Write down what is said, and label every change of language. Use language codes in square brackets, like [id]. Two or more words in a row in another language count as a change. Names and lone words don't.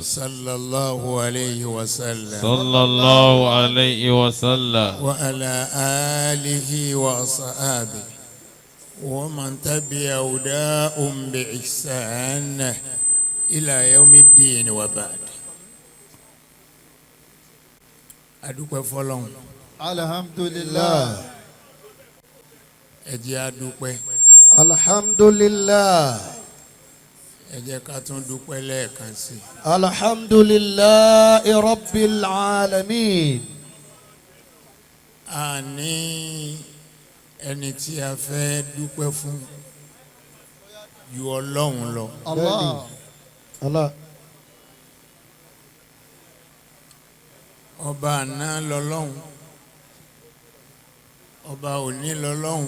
[ar] صلى الله عليه وسلم صلى الله عليه وسلم وعلى آله وأصحابه ومن تبع هداهم بإحسان إلى يوم الدين وبعد. [yo] adúpẹ́ fọ́lọ́run. [ar] alhamdulillah. [yo] ẹ jẹ́ adúpẹ́. [ar] alhamdulillah. [yo] ẹ jẹ́ ká tún dúpẹ́ lẹ́ẹ̀kan sí. [ar] الحمد لله رب العالمين. [yo] a ní ẹni tí a fẹ́ dúpẹ́ fún ju Ọlọ́run lọ. Allah. Allah. ọba àná lọ́lọ́hun ọba òní lọ́lọ́hun